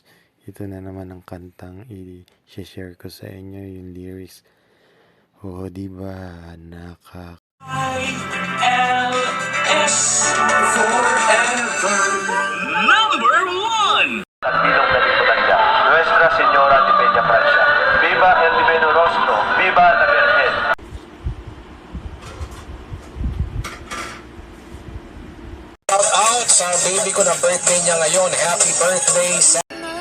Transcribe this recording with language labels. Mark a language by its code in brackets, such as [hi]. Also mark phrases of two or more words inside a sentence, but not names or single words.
[tl] Ito na naman ang kantang i-share ko sa inyo, yung lyrics. Oh, diba? ILS Forever Number 1. Tagbilong na Diputanda, [es] Nuestra Señora de Peña Francia. Viva el Divino Rostro, viva la Virgen. [en] Shout out [tl] sa baby ko na birthday niya ngayon. [en] Happy birthday,